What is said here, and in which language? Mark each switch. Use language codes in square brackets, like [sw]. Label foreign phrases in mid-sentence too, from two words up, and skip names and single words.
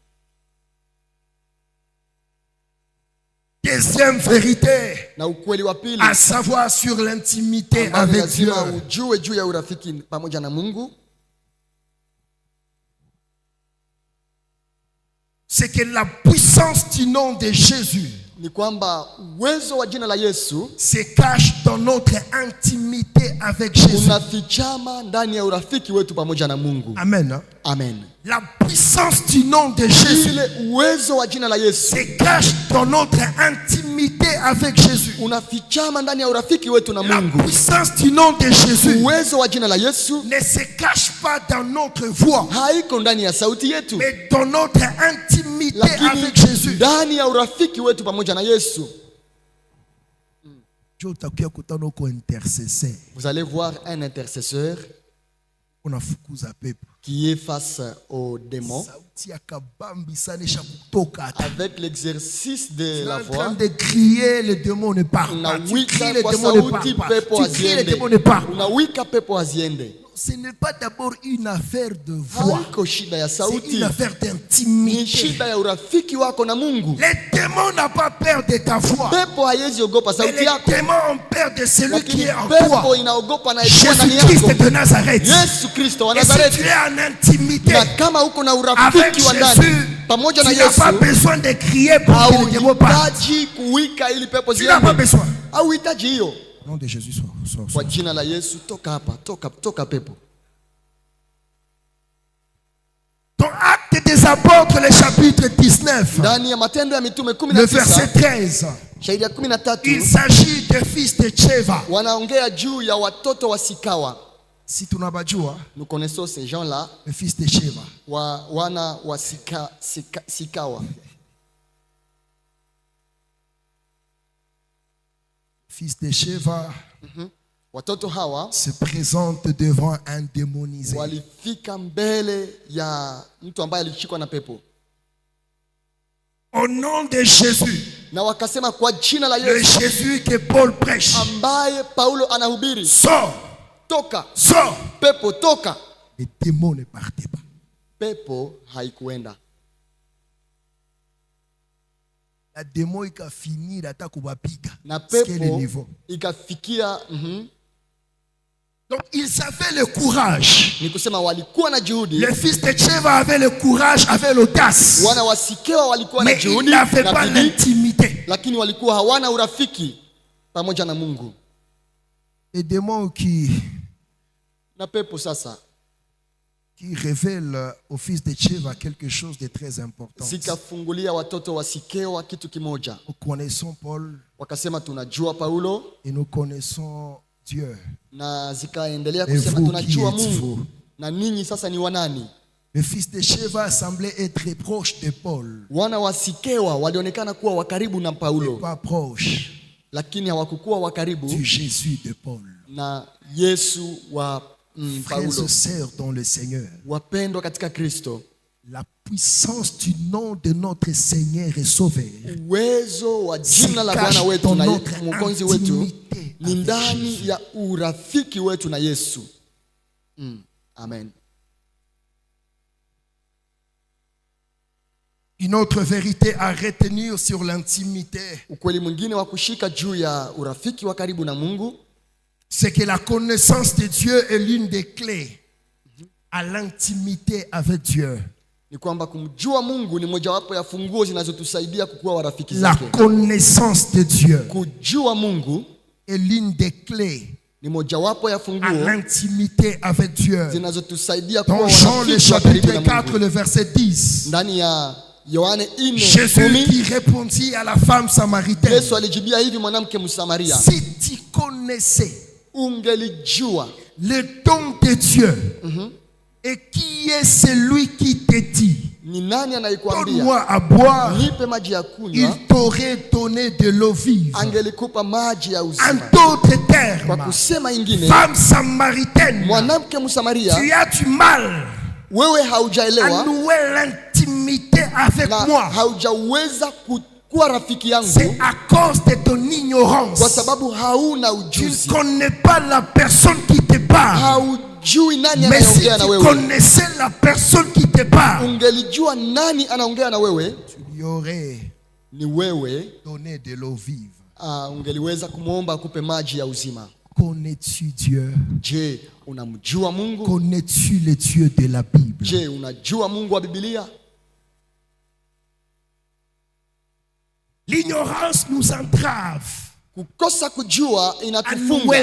[fr] Deuxième vérité, [sw] Na ukweli wa pili [fr] à savoir sur l'intimité [sw] ambao [fr] avec Dieu, [sw] lazima ujue juu ya urafiki pamoja na Mungu, [fr] c'est que la puissance du nom de Jésus [sw] ni kwamba uwezo wa jina la Yesu [fr] se cache dans notre intimité avec Jésus. [sw] unafichama ndani ya urafiki wetu pamoja na Mungu. [fr] Amen. Hein? Amen. La puissance du nom de Jésus [sw] Ile uwezo wa jina la Yesu [fr] se cache dans notre intimité avec Jésus. [sw] unafichama ndani ya urafiki wetu na [fr] La [sw] Mungu. [fr] puissance du nom de Jésus [sw] Uwezo wa jina la Yesu [fr] ne se cache pas dans notre voix, [sw] haiko ndani ya sauti yetu, [fr] mais dans notre intimité [sw] lakini [fr] avec Jésus. [sw] ndani ya urafiki wetu pamoja na Yesu. Dieu utakuya kutana uko intercesseur, [fr] Vous allez voir un intercesseur [sw] unafukuza pepo. [fr] qui est face aux démons [sw] Sauti ya kabambi sana isha kutoka hata. [fr] avec l'exercice de Tu es la en train voix. de crier, le démon ne part pas. Tu [sw] Unawika [fr] cries, le [sw] kwa [fr] démon ne [sw] sauti, [fr] part pas. [sw] pepo [fr] Tu cries, le [sw] aziende. [fr] démon ne part pas. [sw] Unawika pepo aziende. [fr] Ce n'est pas d'abord une affaire de voix, [sw] Haiko shida ya [fr] c'est [sw] sauti, [fr] une affaire [sw] ni [fr] d'intimité. [sw] shida ya urafiki wako na Mungu. [fr] Les démons n'ont pas peur de ta voix, [sw] Pepo haiwezi ogopa [fr] mais [sw] sauti [fr] les [sw] yako, [fr] démons ont peur de celui qui [sw] lakini [fr] est en [sw] pepo [fr] toi. [sw] inaogopa na ikuwa ndani Jésus-Christ yako, [fr] de Nazareth. [sw] Yesu Kristo wa [fr] Et si tu [sw] Nazareti. [fr] es en intimité [sw] Na kama uko na [fr] avec [sw] urafiki wa ndani Jésus, pamoja na [fr] tu n'as pas [sw] Yesu, [fr] besoin de crier pour que le démon parte. [sw] hauhitaji kuwika ili pepo [fr] Tu n'as pas [sw] ziende, [fr] besoin. [sw] hauhitaji hiyo. [fr] Au nom de Jésus, sois. [sw] Kwa jina la Yesu, toka hapa, toka pepo. [fr] Dans Actes des Apôtres, le chapitre 19, [sw] Ndani ya Matendo ya Mitume [fr] le verset 19 13, [sw] shairi ya [fr] il 13 s'agit des fils de Cheva. [sw] wanaongea juu ya watoto wa Sikawa. [fr] Si tu n'as pas dit, Nous connaissons ces gens-là, le fils de Cheva. [sw] wana wa Sikawa. [fr] fils de Sheva [sw] Watoto hawa [fr] se présentent devant un démonisé. [sw] walifika mbele ya mtu ambaye alishikwa na pepo. [fr] Au nom de Jésus, [sw] Na wakasema kwa jina la [fr] le [sw] Yesu [fr] Jésus que Paul prêche, [sw] ambaye Paulo anahubiri, [fr] sors, [sw] toka [fr] sors. [sw] pepo, toka. [fr] Les démons ne partaient pas. [sw] Pepo haikuenda. [fr] La démon [sw] ika finir hata kubapiga. Na [fr] C'est le [sw] pepo [fr] niveau. [sw] ikafikia [fr] Donc ils avaient le courage. [sw] ni kusema walikuwa na juhudi. [fr] Le fils de Sheva avait le courage, avait l'audace. [sw] Wana wa Sikewa walikuwa na [fr] Mais il [sw] juhudi [fr] n'avait [sw] na [fr] pas [sw] bidii, [fr] l'intimité. [sw] lakini walikuwa hawana urafiki pamoja na Mungu. [fr] Les démons qui [sw] Na pepo sasa [fr] révèlent au fils de Sheva quelque chose de très important. [sw] zikafungulia watoto wa Sikewa kitu kimoja. [fr] Nous connaissons Paul [sw] Wakasema tunajua Paulo, [fr] et nous connaissons Dieu. [sw] na zikaendelea [fr] Et [sw] kusema [fr] vous, [sw] tunajua [fr] qui êtes-vous? [sw] Mungu, na ninyi sasa ni wanani? [fr] Le fils de Sheva semblait être proche de Paul, [sw] Wana wa Sikewa walionekana kuwa wakaribu na Paulo, [fr] pas proche [sw] lakini hawakukuwa wakaribu [fr] du Jésus de Paul. [sw] na Yesu wa [fr] Frères [sw] Paulo. [fr] et sœurs dans le Seigneur, [sw] Wapendwa katika Kristo, [fr] la puissance du nom de notre Seigneur et Sauveur [sw] uwezo wa jina la Bwana wetu na Mwokozi wetu ni ndani ya urafiki wetu na Yesu. Amen. [fr] Une autre vérité à retenir sur l'intimité, [sw] Ukweli mwingine wa kushika juu ya urafiki wa karibu na Mungu, [fr] c'est que la connaissance de Dieu est l'une des clés à l'intimité avec Dieu. [sw] ni kwamba kumjua Mungu ni mojawapo ya funguo zinazotusaidia kukuwa warafiki [fr] La [sw] zake. [fr] connaissance de Dieu [sw] Kujua Mungu [fr] est l'une des clés [sw] ni mojawapo ya [fr] à [sw] funguo [fr] l'intimité avec Dieu. [sw] zinazotusaidia kuwa [fr] Dans Jean le [sw] warafiki wa karibu [fr] chapitre [sw] na 4, Mungu. [fr] le verset 10, [sw] Ndani ya Yohane 4:10 [fr] Jésus qui répondit à la femme samaritaine, [sw] Yesu alijibia hivi mwanamke Msamaria, [fr] si tu connaissais [sw] ungelijua [fr] le don de Dieu, et qui est celui qui te dit, [sw] ni nani anayekuambia [fr] donne-moi à boire, [sw] nipe maji ya kunywa, [fr] il t'aurait donné de l'eau vive. [sw] angelikupa maji ya [fr] En [sw] uzima. [fr] d'autres [sw] Kwa [fr] termes, [sw] kusema ingine, [fr] femme samaritaine, [sw] mwanamke Msamaria, [fr] tu as du mal [sw] wewe [fr] à [sw] haujaelewa [fr] nouer l'intimité avec [sw] na [fr] moi. [sw] haujaweza kuwa rafiki yangu [fr] C'est à cause de ton [sw] kwa [fr] ignorance. [sw] sababu hauna [fr] Tu ne [sw] ujuzi, [fr] connais pas la personne qui te parle. [sw] haujui nani [fr] Mais si [sw] anayeongea na [fr] tu [sw] wewe. [fr] connaissais la personne qui te parle, [sw] Ungelijua nani anaongea na wewe, [fr] tu lui aurais [sw] ni wewe. [fr] donné de l'eau vive. [sw] Ungeliweza kumwomba akupe maji ya uzima. [fr] Connais-tu Dieu? [sw] Je, unamjua Mungu? [fr] Connais-tu le Dieu de la Bible? [sw] Je, unajua Mungu wa Biblia? [fr] L'ignorance nous entrave [sw] Kukosa kujua [fr] à nouer [sw] inatufunga